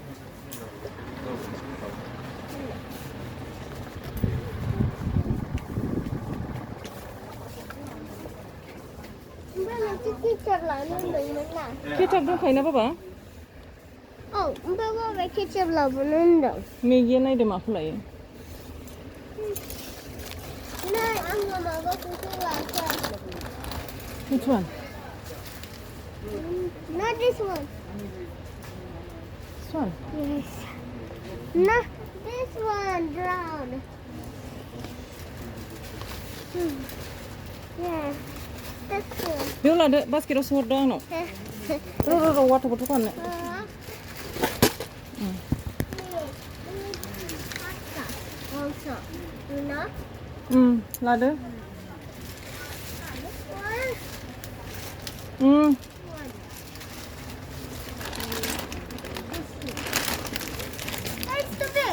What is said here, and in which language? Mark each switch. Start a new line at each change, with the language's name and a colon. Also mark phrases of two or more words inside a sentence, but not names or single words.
Bodo: केचाप दंखायोना बाबा? औ ओमफ्राय बाबाया केचाप लाबोनो होनदों. मेगिया नायदो माखौ लायो? नै आङो माबाखौसो लासै.
English: Which one? Not this one. This one? Yes. Not this one, brown. Yeah. This one.
Bodo: बेयाव लादो बास्केटाव सोहरदो आंनाव. र'
English: water bottle
Bodo: फाननो.
English: Also, you know?
Bodo: लादो.
English: It's too big.